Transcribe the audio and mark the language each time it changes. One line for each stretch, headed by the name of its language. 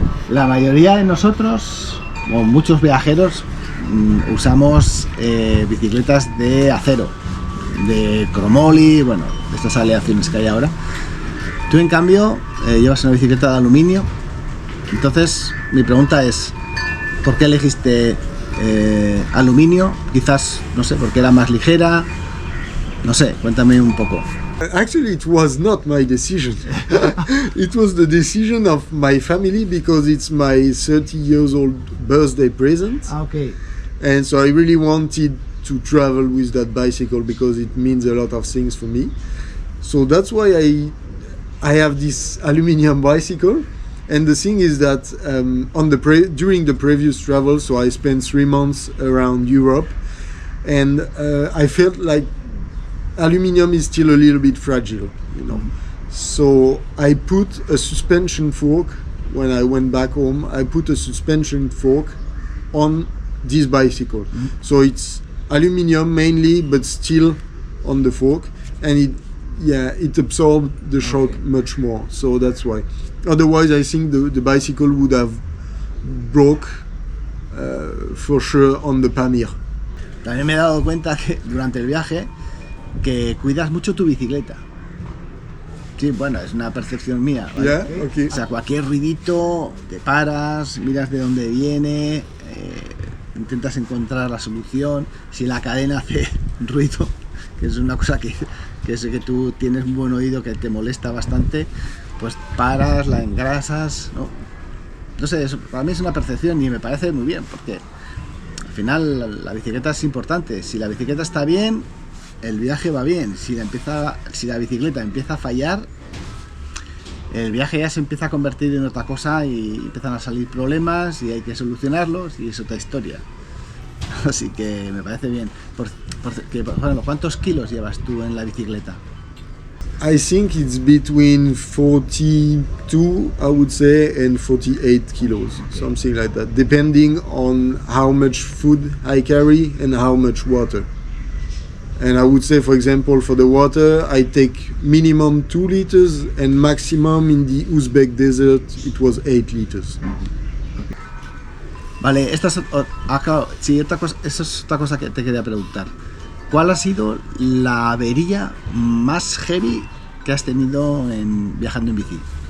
Spanish: La mayoría de nosotros, o muchos viajeros, usamos bicicletas de acero, de cromoli, bueno, de estas aleaciones que hay ahora. Tú, en cambio, llevas una bicicleta de aluminio. Entonces, mi pregunta es, ¿por qué elegiste aluminio? Quizás, no sé, porque era más ligera, no sé, cuéntame un poco.
English: Actually, it was not my decision. It was the decision of my family, because it's my 30 years old birthday present. Okay. And so I really wanted to travel with that bicycle, because it means a lot of things for me. So that's why I have this aluminum bicycle. And the thing is that during the previous travel, so I spent 3 months around Europe, and I felt like aluminum is still a little bit fragile, you know. So I put a suspension fork when I went back home, I put a suspension fork on this bicycle. So it's aluminium mainly, but still on the fork, and it absorbed the shock much more. So that's why. Otherwise, I think the bicycle would have broke for sure on the Pamir.
Spanish: También me he dado cuenta que durante el viaje que cuidas mucho tu bicicleta. Sí, bueno, es una percepción mía, ¿vale?
English: Yeah, okay.
Spanish: O sea, cualquier ruidito, te paras, miras de dónde viene, intentas encontrar la solución. Si la cadena hace ruido, que es una cosa que sé que tú tienes un buen oído, que te molesta bastante, pues paras, la engrasas, ¿no? No sé, eso para mí es una percepción y me parece muy bien, porque al final la bicicleta es importante. Si la bicicleta está bien, el viaje va bien. Si la bicicleta empieza a fallar, el viaje ya se empieza a convertir en otra cosa y empiezan a salir problemas y hay que solucionarlos y es otra historia. Así que me parece bien. Por ejemplo, ¿cuántos kilos llevas tú en la bicicleta?
English: I think it's between 42, I would say, and 48 kilos, something like that, depending on how much food I carry and how much water. And I would say, for example, for the water, I take minimum 2 liters and maximum in the Uzbek desert, it was 8 liters.
Spanish: Vale, esta es otra cosa que te quería preguntar. ¿Cuál ha sido la avería más heavy que has tenido viajando en bici?